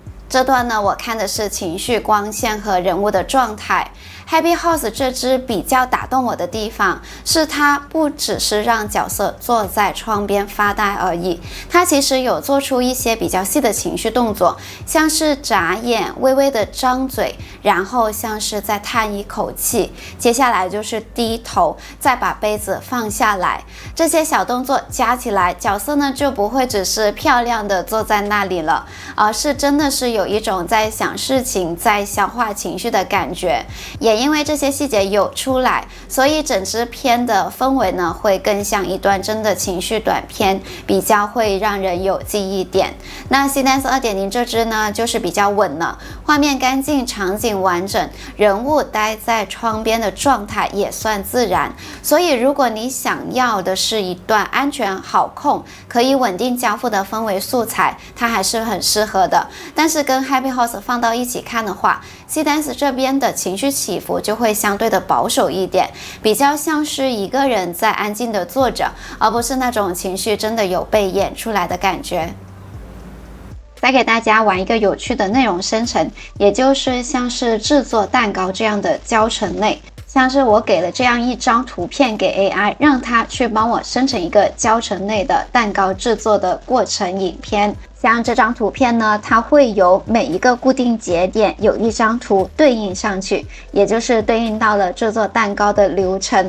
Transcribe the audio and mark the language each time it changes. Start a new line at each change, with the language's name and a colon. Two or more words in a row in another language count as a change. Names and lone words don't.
Chinese: 這段呢，我看的是情緒光線和人物的狀態。Happy Horse 這支比較打動我的地方是，它不只是讓角色坐在窗邊發呆而已，它其實有做出一些比較細的情緒動作，像是眨眼、微微的張嘴，然後像是在嘆一口氣，接下來就是低頭，再把杯子放下來。這些小動作加起來，角色呢就不會只是漂亮的坐在那裡了，而是真的是有一種在想事情、在消化情緒的感覺。也因為這些細節有出來，所以整支片的氛圍呢會更像一段真的情緒短片，比較會讓人有記憶點。那 Seedance 2.0 這支呢就是比較穩了，畫面乾淨，場景完整，人物待在窗邊的狀態也算自然。所以如果你想要的是一段安全好控、可以穩定交付的氛圍素材，它還是很適合的。但是跟 Happy Horse 放到一起看的話， Seedance 這邊的情緒起伏就會相對的保守一點，比較像是一個人在安靜的坐着，而不是那種情緒真的有被演出來的感覺。再給大家玩一個有趣的內容生成，也就是像是製作蛋糕這樣的教程類。像是我給了這樣一張圖片給 AI， 讓它去幫我生成一個教程類的蛋糕製作的過程影片。像這張圖片呢，它會有每一個固定節點有一張圖對應上去，也就是對應到了製作蛋糕的流程。